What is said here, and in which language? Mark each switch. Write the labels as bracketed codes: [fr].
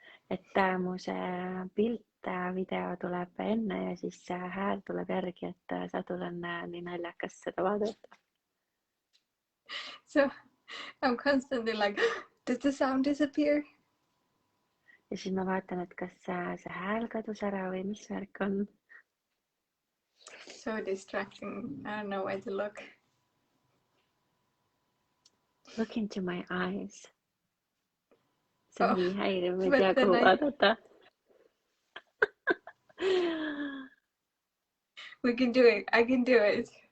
[et] Et mu see pilt, video tuleb enne ja siis hääl tuleb järgi, et Sadul on nii naljakas seda vaadata. [en] So I'm constantly like, does the sound disappear? [et] Ja siis ma vaatan, et kas see hääl kadus ära või mis värk on. [en] So distracting. I don't know where to look. Look into my eyes. [et] See on nii häiriv, ma ei tea, kuhu vaadata. [en] We can do it. I can do it.